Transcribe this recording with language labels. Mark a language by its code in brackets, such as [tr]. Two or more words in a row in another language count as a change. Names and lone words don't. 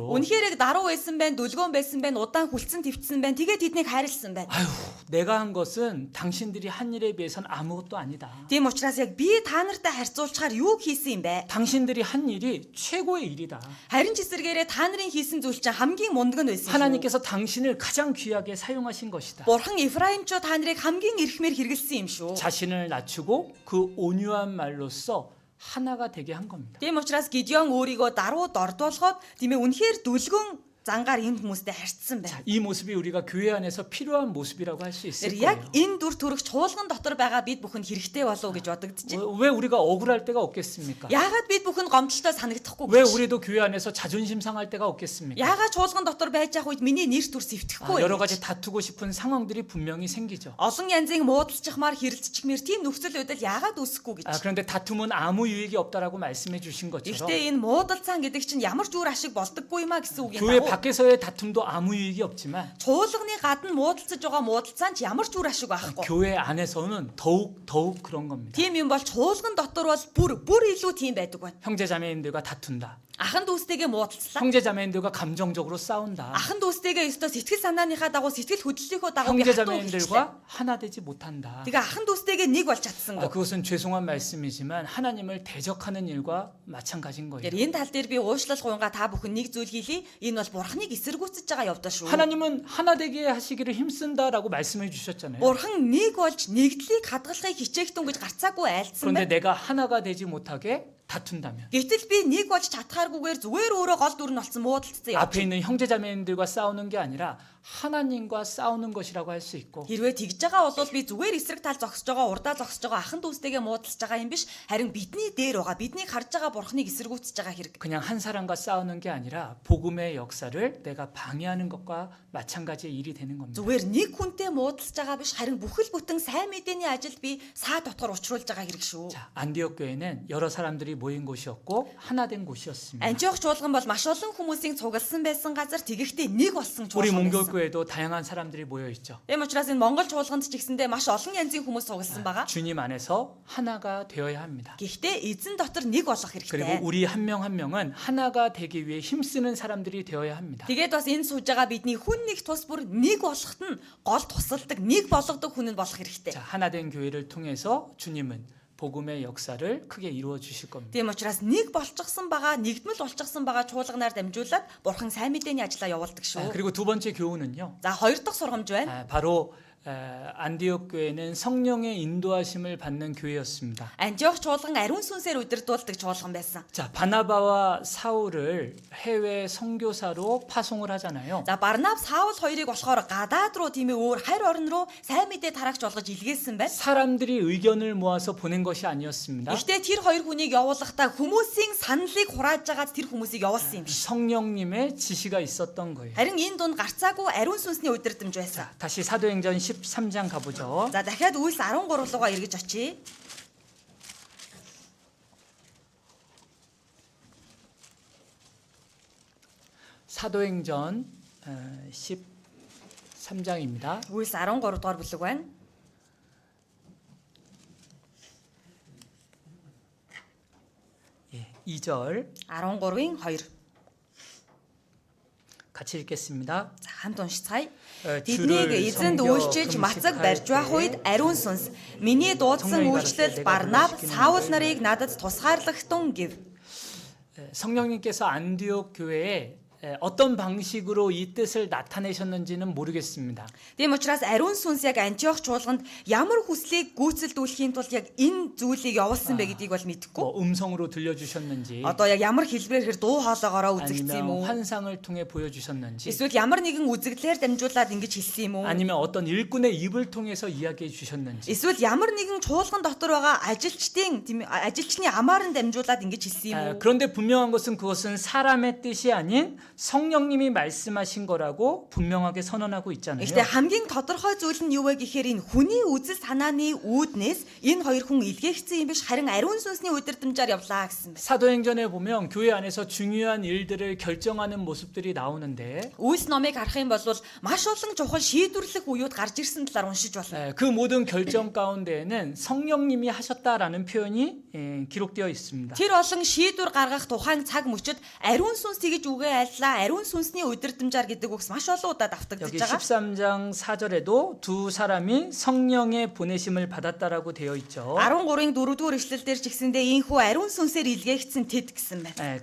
[mn] Үнэхээр даруй байсан байна, дүлгөөн байсан байна, удаан хүлцэн твцсэн байна. Тэгээд тэднийг хайрлсан байна. [ko] 아유, 내가 한 것은 당신들이 한 일에 비해서는 아무것도 아니다. [mn] Тийм учраас яг би та нартай харьцуулахаар юу хийсэн юм бэ? [ko] 당신들이 한 일이 최고의 일이다. [mn] Харин ч эсэргээрээ та нарын хийсэн зүйл чинь хамгийн мундаг нь байсан. [ko] 하나님께서 당신을 가장 귀하게 사용하신 것이다. [mn] Бурхан Эфраимчууд та нарыг хамгийн эрхмээр хэрэгэлсэн юм шүү. [ko] 자신을 낮추고 그 온유한 말로써 하나가 되게 한 겁니다. [mn] Тийм учраас Гидеон өөрийгөө дарууд ордуулгоод тийм ээ үнэхээр дүлгөн зангаар энэ хүмүүстэй харьцсан байна. [ko] 이 모습이 우리가 교회 안에서 필요한 모습이라고 할 수 있을 [mn] Яг [ko] 거예요. [mn] энэ дүр төрх чуулган дотор байгаа бид бүхэнд хэрэгтэй болов уу гэж бодогдож байна. [ko] 왜 우리가 억울할 때가 없겠습니까? [mn] Яагаад бид бүхэн гомдолтой санагдахгүй [ko] 왜 [mn] гэж? [ko] 우리도 교회 안에서 자존심 상할 때가 없겠습니까? [mn] Яагаад чуулган дотор байж ах үед миний нэр төр сэвтгэхгүй [ko] 여러 [mn] вэ? [ko] 가지 다투고 싶은 상황들이 분명히 생기죠. [mn] Олон янзын муудалцчихмаар хэрэлцчихмээр тийм нөхцөл байдал яагаад үүсэхгүй гэж. [ko] 그런데 다툼은 아무 유익이 없다라고 말씀해 주신 것처럼 [mn] Гэхдээ энэ муудалцаан гэдэг чинь ямар ч үр ашиг болдоггүй юмаа гэсэн үг юм [ko] 교회 [mn] байна. [ko] 밖에서의 다툼도 아무 유익이 없지만 [mn] Чуулганы гадна муудалцаж байгаа муудалцаан ч ямар ч үр ашиг байхгүй. [ko] 교회 안에서는 더욱 그런 겁니다. [mn] Тийм юм бол чуулган дотор бол бүр илүү тийм байдаг байна. [ko] 형제 자매인들과 다툰다. [mn] Ахан дүүстэйгээ муудалцлаа. [ko] 형제 자매인들과 감정적으로 싸운다. [mn] Ахан дүүстэйгээ өстө сэтгэл санааныхаа дагуу сэтгэл хөдлөлийнхөө дагуу [ko] 형제 [mn] хатуу хэлчихлээ. [ko] 자매인들과 하나 되지 못한다. [mn] Тэгээ ахан дүүстэйгээ нэг болж чадсангүй. [ko] 그것은 죄송한 말씀이지만 하나님을 대적하는 일과 마찬가지인 거예요. [mn] Тэгэхээр энэ тал дээр би уушлал гуйнга та бүхэн нэг зүйл хийлий. Энэ бол бурхныг эсэргүүцэж байгаа явдал шүү. [ko] 하나님은 하나 되게 하시기를 힘쓴다라고 말씀해 주셨잖아요. [mn] Бурхан нэг болж нэгдлийг хадгалахыг хичээгтэн гэж гарцаагүй айлцсан [ko] 그런데 [mn] байна. [ko] 내가 하나가 되지 못하게 다툰다면 [mn] Гэтэл би нэг болж чадхааргүйгээр зүгээр өөрөө гол дүр нь болсон муудалцсан явж. 앞에 있는 형제 자매님들과 싸우는 게 아니라 하나님과 싸우는 것이라고 할 수 있고 Хэрвээ тэгж байгаа бол би зүгээр эсрэг тал зогсож байгаа, урдаа зогсож байгаа ахан дүүстэйгээ муудалцж байгаа юм биш. Харин бидний дээр байгаа, биднийг харж байгаа бурхныг эсэргүүцэж байгаа хэрэг. [ko] 그냥 한 사람과 싸우는 게 아니라 복음의 역사를 내가 방해하는 것과 마찬가지의 일이 되는 겁니다. [mn] Зүгээр нэг хүнтэй муудалцж байгаа биш. Харин бүхэл бүтэн сайн мэдээний ажилд би саа дотор учруулж байгаа хэрэг шүү. [ko] 자, 안디옥 교회는 여러 사람들이 모인 곳이었고 하나 된 곳이었습니다. [mn] Антиох чуулган бол маш олон хүмүүсийн цугалсан байсан газар тэгэхдээ нэг болсон [ko] 우리 [mn] чуулган [ko] 문교회 [mn] байсан. [ko] 교회도 다양한 사람들이 모여 있죠. [mn] Тийм учраас энэ Монгол чуулганд ч гэсэндээ маш олон янзын хүмүүс цугалсан байгаа. [ko] 주님 안에서 하나가 되어야 합니다. [mn] Гэхдээ эзэн дотор нэг болох [ko] 그리고 [mn] хэрэгтэй. [ko] 우리 한 명 한 명은 하나가 되기 위해 힘쓰는 사람들이 되어야 합니다. [mn] Тэгээд бас энэ сууж байгаа бидний хүн нэг тус бүр нэг болоход нь гол тусалдаг, нэг болгодог хүн нь болох хэрэгтэй. [ko] 자, 하나 된 교회를 통해서 주님은 복음의 역사를 크게 이루어 주실 겁니다. [mn] Тийм учраас нэг болчихсон байгаа, нэгдмэл болчихсон байгаа чуулганаар дамжуулаад бурхан сайн мэдээний ажлаа явуулдаг шүү. [ko] 그리고 두 번째 교훈은요. [mn] За хоёр дахь сургамж байна. [ko] 바로 안디옥 교회는 성령의 인도하심을 받는 교회였습니다. [mn] Антиох чуулган ариун сүнсээр удирдуулдаг чуулган байсан. [ko] 자, 바나바와 사울을 해외 선교사로 파송을 하잖아요. [mn] За Барнаб Саул хоёрыг болохоор гадаад руу тийм ээ өөр харь орн руу сайн мэдээ тараагч болгож илгээсэн байна. [ko] 사람들이 의견을 모아서 보낸 것이 아니었습니다. [mn] Гэхдээ тэр хоёр хүнийг явуулахдаа хүмүүсийн саналыг хурааж байгаа тэр хүмүүсийг явуулсан юм биш. [ko] 성령님의 지시가 있었던 거예요. [mn] Харин энэ дунд гарцаагүй ариун сүнсний удирдамж байсан. [ko] 다시 사도행전 13장 가보죠. [mn] За дахиад Үйлс 13 руугаа эргэж очие. [ko] 사도행전 13장입니다. [mn] Үйлс 13 дугаар бүлэг байна. [ko] 예, 2절 [mn] 13-ийн 2. [ko] 같이 읽겠습니다. [mn] За хамт уншицгаая. [ko] 주를 [mn] Тэднийг эзэнд [ko] 섬겨 [mn] үйлчилж мацаг барьж байх үед ариун сүнс миний дуудсан [ko] 성령이 [mn] үйлчлэл [ko] 가르쳐 [mn] Барнаб [ko] 내가 [mn] Саул [ko] 가르치기는 [mn] нарыг надад тусгаарлагтун гэв. [ko] 성령님께서 안디옥 교회에 어떤 방식으로 이 뜻을 나타내셨는지는 모르겠습니다. [mn] Тийм учраас ариун сүнс яг Антиох чуулганд ямар хүслийг гүйцэлдүүлэхийн тулд яг энэ зүйлийг явуулсан бэ гэдгийг бол мэдэхгүй. [ko] 뭐 음성으로 들려주셨는지 [mn] Одоо яг ямар хэлбэрээр хэр дуу хоолоогоороо үзэгдсэн юм уу? [ko] 아니면 환상을 통해 보여주셨는지 [mn] Эсвэл ямар нэгэн үзэгдлээр дамжуулаад ингэж хэлсэн юм уу? [ko] 아니면 어떤 일꾼의 입을 통해서 이야기해 주셨는지 [mn] Эсвэл ямар нэгэн чуулган дотор байгаа ажилчны амаар нь дамжуулаад ингэж хэлсэн юм уу? [ko] 그런데 분명한 것은 그것은 사람의 뜻이 아닌 성령님이 말씀하신 거라고 분명하게 선언하고 있잖아요. [mn] Гэхдээ хамгийн тодорхой зүйл нь юу вэ гэхээр энэ хүний үзэл санааны үүднээс энэ хоёр хүн илгээгдсэн юм биш харин ариун сүнсний удирдамжаар явлаа гэсэн байна. [ko] 사도행전에 보면 교회 안에서 중요한 일들을 결정하는 모습들이 나오는데 [mn] Үйлс номыг харах юм бол маш олон чухал шийдвэрлэх үеуд гарч ирсэн талаар уншиж болно. [ko] 그 모든 결정 가운데에는 성령님이 하셨다라는 표현이 기록되어 있습니다. [mn] Тэр олон шийдвэр гаргах тухайн цаг мөчид ариун сүнс тэгж үгээ айллаа ариун сүнсний удирдамжаар гэдэг үгс маш олон удаа давтагдж [ko] 여기 [mn] байгаа. [ko] 13장 4절에도 두 사람이 성령의 보내심을 받았다라고 되어 있죠. [mn] 13-ийн 4-р эшлэл дээр ч гэсэндээ ийхүү ариун сүнсээр илгээгдсэн тэд гэсэн байна.